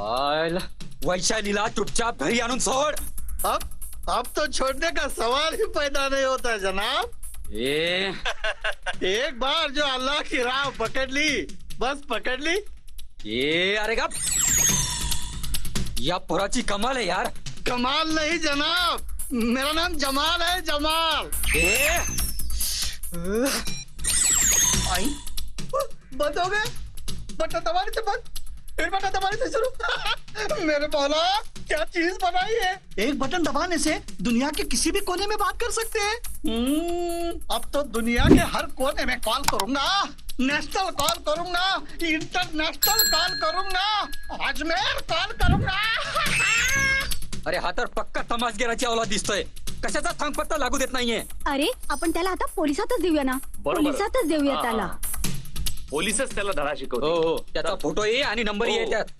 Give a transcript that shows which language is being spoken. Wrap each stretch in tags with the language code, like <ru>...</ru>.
<mr>आयला, वैशालीला चुपचाप घरी आणून सोड.</mr> <hi>अब तो छोड़ने का सवाल ही पैदा नहीं होता जनाब. एक बार जो अल्लाह की राह पकड़ ली, बस पकड़ ली.</hi> <mr>अरे गप. या पोराची कमाल आहे यार.</mr> <hi>कमाल नहीं जनाब, मेरा नाम जमाल है, जमाल. आई बंद हो गए. बटन दबाने से बंद, फिर बटन दबाने से शुरू. मेरे मौला क्या चीज बनाई है? एक बटन दबाने से दुनिया के किसी भी कोने में बात कर सकते हैं। अब तो दुनिया के हर कोने में कॉल करूंगा, नेशनल कॉल करूंगा, इंटरनेशनल कॉल करूंगा, अजमेर कॉल करूंगा।</hi> <mr>अरे हा तर पक्का तमासगिराची अवलाद दिसतोय. कशाचा थांगपत्ता लागू देत नाहीये. अरे आपण त्याला आता पोलिसातच देऊया ना. बरोबर. पोलिसातच देऊया त्याला. पोलीसच त्याला धडा हो शिकवतो. हो त्याचा फोटो ये आणि नंबर ये त्यात.</mr>